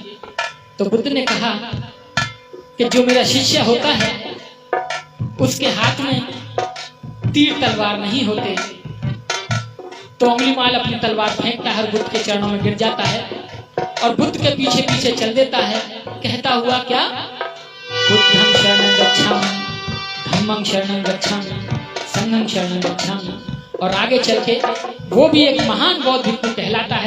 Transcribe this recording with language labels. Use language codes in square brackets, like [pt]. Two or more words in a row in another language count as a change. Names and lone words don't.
[hi] तो बुद्ध ने कहा कि जो मेरा शिष्य होता है उसके हाथ में तीर तलवार नहीं होते। तो अंगुलीमाल अपनी तलवार फेंकता है और बुद्ध के चरणों में गिर जाता है और बुद्ध के पीछे पीछे चल देता है, कहता हुआ क्या, [sa] बुद्धं शरणं गच्छामि, धम्मं शरणं गच्छामि, संघं शरणं गच्छामि। [hi] और आगे चल के वो भी एक महान बौद्ध भिक्षु कहलाता है।